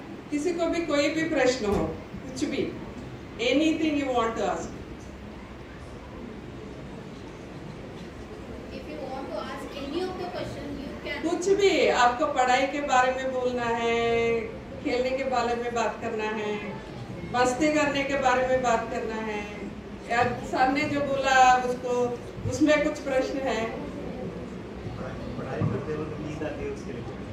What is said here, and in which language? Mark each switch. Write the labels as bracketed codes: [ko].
[hi] किसी को भी कोई भी प्रश्न हो, कुछ भी, [en] anything you want to ask. If you want to ask any of the question, you can. [hi] कुछ भी, आपको पढ़ाई के बारे में बोलना है, खेलने के बारे में बात करना है, मस्ती करने के बारे में बात करना है, या सर ने जो बोला उसको, उसमें कुछ प्रश्न है? पढ़ाई करते वक्त नींद आती है उसके लिए।